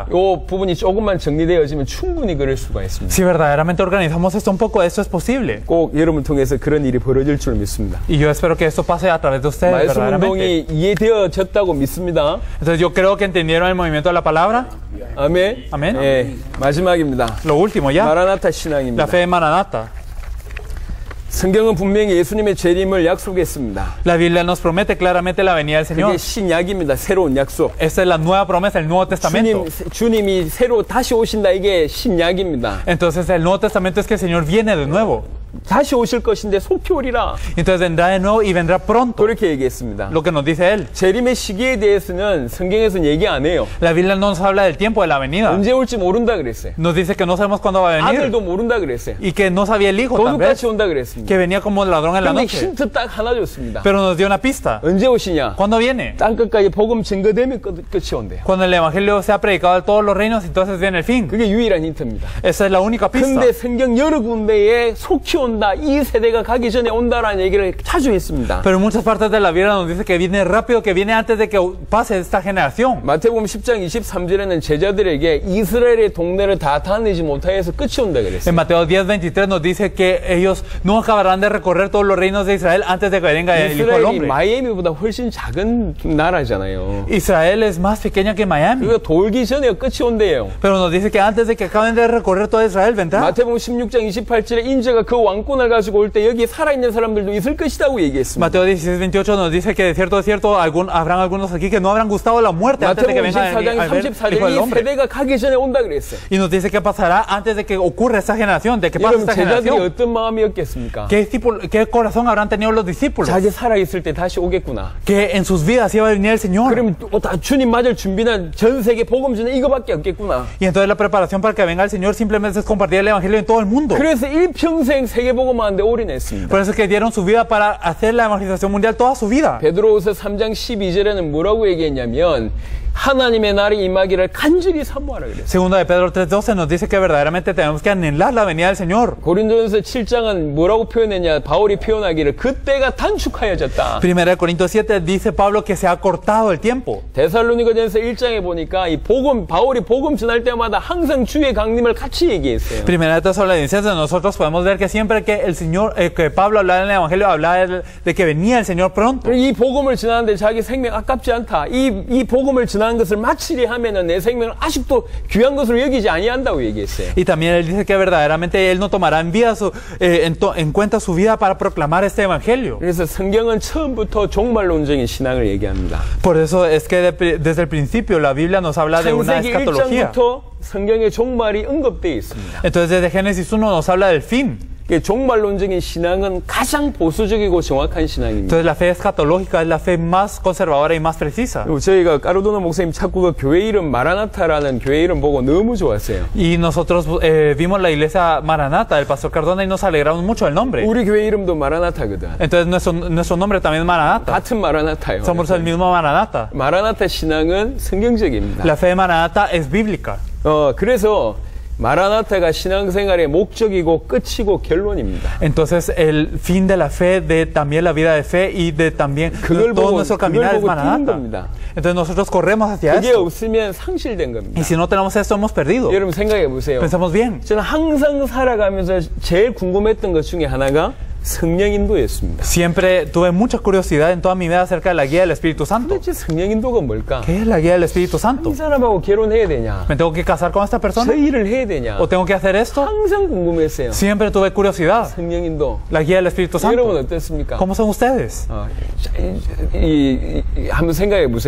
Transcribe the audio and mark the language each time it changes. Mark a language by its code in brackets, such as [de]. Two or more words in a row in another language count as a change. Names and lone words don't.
[ko] 이 부분이 조금만 정리되어지면 충분히 그럴 수가 있습니다. [es] Si verdaderamente organizamos esto un poco, esto es posible. [ko] 꼭 여러분 통해서 그런 일이 벌어질 줄 믿습니다. [es] Y yo espero que esto pase a través de ustedes [ko] 말씀 [es] verdaderamente. [ko] 운동이 이해되어졌다고 믿습니다. [es] Entonces yo creo que entendieron el movimiento de la palabra. [ko] 아멘. 아멘. 예, 마지막입니다. [es] Lo último ya, [ko] 마라나타 [es] la [ko] 신앙입니다. [es] fe de Maranata. [ko] 성경은 분명히 예수님의 재림을 약속했습니다. [es] La Biblia nos promete claramente la venida del Señor. [ko] 그게 신약입니다. 새로운 약속. [es] Esta es la nueva promesa, el Nuevo Testamento. [ko] 주님이 새로 다시 오신다. 이게 신약입니다. [es] Entonces el Nuevo Testamento es que el Señor viene de nuevo. [ko] 다시 오실 것인데 속히 오리라. [es] Entonces vendrá de nuevo y vendrá pronto. [ko] 그렇게 얘기했습니다. [es] Lo que nos dice Él. [ko] 재림의 시기에 대해서는 성경에서는 얘기 안 해요. [es] La Biblia no nos habla del tiempo de la venida. [ko] 언제 올지 모른다 그랬어요. [es] Nos dice que no sabemos cuándo va a venir. [ko] 아들도 모른다 그랬어요. [es] Y que no sabía el hijo también. [ko] 도둑같이 온다 그랬습니다. [es] Que venía como ladrón en la [ko] 근데 [es] noche. [ko] 힌트 딱 하나 줬습니다. [es] Pero nos dio una pista. [ko] 언제 오시냐? [es] ¿Cuándo viene? [ko] 땅끝까지 복음 증거되면 끝이 온대요. [es] Cuando el Evangelio sea predicado a todos los reinos, entonces viene el fin. [ko] 그게 유일한 힌트입니다. [es] Esa es la única pista. [ko] 근데 성경 여러 군데에 속히 온다, 이 세대가 가기 전에 온다라는 얘기를 자주 했습니다. [es] Pero en muchas partes de la Biblia nos dice que viene rápido, que viene antes de que pase esta generación. [ko] 마태복음 10장 23절에는 제자들에게 이스라엘의 동네를 다 다니지 못하여서 끝이 온다 그랬어요. [es] En Mateo 10:23 nos dice que ellos no acabarán de recorrer todos los reinos de Israel antes de que venga el Hijo del [ko] 이스라엘이 [es] Hombre. [ko] 마이애미보다 훨씬 작은 나라잖아요. [es] Israel es más pequeña que Miami. [ko] 그거 돌기 전에 끝이 온대요. [es] Pero nos dice que antes de que acaben de recorrer toda Israel vendrá. [ko] 마태복음 16장 28절에 인자가 그 왕권을 가지고 올 때 여기 살아있는 사람들도 있을 것이라고 얘기했습니다. [es] Mateo 16:28 nos dice que de cierto habrán algunos aquí que no habrán gustado la muerte antes de que [ko] 마태복음 [es] venga [ko] 24장 [es] el Hijo del [ko] 34절에 이 [es] Hombre. [ko] 세대가 가기 전에 온다 그랬어요. [es] Y nos dice que pasará antes de que ocurra esta generación, de que pase [ko] 여러분 [es] esta [ko] 제자들이 [es] generación. [ko] 어떤 마음이었겠습니까? [es] ¿Qué corazón habrán tenido los discípulos? [ko] 자기 살아있을 때 다시 오겠구나. [es] Que en sus vidas iba a venir el Señor. [ko] 그러면 또 다 주님 맞을 준비는 전 세계 복음 전에 이거밖에 없겠구나. [es] Y entonces la preparación para que venga el Señor simplemente es compartir el Evangelio en todo el mundo. [ko] 그래서 일평생 세계 복음하는데 올인했습니다. [es] Por eso es que dieron su vida para hacer la evangelización mundial toda su vida. [ko] 베드로후서 3장 12절에는 뭐라고 얘기했냐면 하나님의 날이 임하기를 간절히 사모하라 그랬어요. [es] Segunda de Pedro 3:12 nos dice que verdaderamente tenemos que anhelar la venida del Señor. [ko] 고린도전서 7장은 뭐라고 표현했냐? 바울이 표현하기를 그때가 단축하여졌다. [es] Primera de Corintios 7 dice Pablo que se ha cortado el tiempo. [ko] 데살로니가전서 1장에 보니까 이 바울이 복음 전할 때마다 항상 주의 강림을 같이 얘기했어요. [es] Primera de Tesalonicenses nosotros podemos ver que siempre que el Señor, que Pablo hablaba en el Evangelio, hablaba de que venía el Señor pronto. [ko] 이 복음을 전하는데 자기 생명 아깝지 않다. 이 복음을 전하는 것을 마치려 하면은 내 생명을 아직도 귀한 것으로 여기지 아니한다고 얘기했어요. [es] Y también él dice que verdaderamente él no tomará en cuenta su vida para proclamar este Evangelio. [ko] 그래서 성경은 처음부터 종말론적인 신앙을 얘기합니다. [es] Por eso es que desde el principio la Biblia nos habla de una [ko] 창세기 [es] escatología. [ko] 1장부터 성경의 종말이 언급되어 있습니다. [es] Entonces desde Génesis 1 nos habla del fin. [ko] 종말론적인 신앙은 가장 보수적이고 정확한 신앙입니다. [es] Entonces la fe escatológica es la fe más conservadora y más precisa. [ko] 저희가 까르도노 목사님 자꾸 그 교회 이름 마라나타라는 교회 이름 보고 너무 좋았어요. [es] Y nosotros vimos la iglesia Maranata del pastor Cardona y nos alegramos mucho del nombre. [ko] 우리 교회 이름도 마라나타거든. [es] Entonces nuestro nombre también es Maranata. [ko] 같은 마라나타예요. [es] Somos el mismo Maranata. [ko] 마라나타 신앙은 성경적입니다. [es] La fe de Maranata es bíblica. [ko] 그래서 마라나타가 신앙생활의 목적이고 끝이고 결론입니다. [es] Entonces el fin de la fe, de también la vida de fe y de también todo nuestro caminar es Maranata. Entonces nosotros corremos hacia [ko] 그게 [es] esto. [ko] 없으면 상실된 겁니다. [es] Y si no tenemos esto, hemos perdido. [ko] 여러분 생각해 보세요. [es] Pensamos bien. [ko] 저는 항상 살아가면서 제일 궁금했던 것 중에 하나가 성령 인도였습니다. [es] Siempre tuve mucha curiosidad en toda mi vida acerca de la guía del Espíritu Santo. [ko] 도대체 성령 인도가 뭘까? [es] ¿Qué es la guía del Espíritu Santo? [ko] 이 사람하고 결혼해야 되냐? [es] ¿Me tengo que casar con esta [ko] 저 [es] persona? [ko] 일을 해야 되냐? [es] ¿O tengo que hacer esto? [ko] 항상 궁금했어요. [es] Siempre tuve curiosidad. [ko] 성령 인도. [es] La guía del Espíritu [ko] 여러분 [es] Santo. [ko] 어떻습니까? [es] ¿Cómo son ustedes? [ko] 한번 생각해 보세요.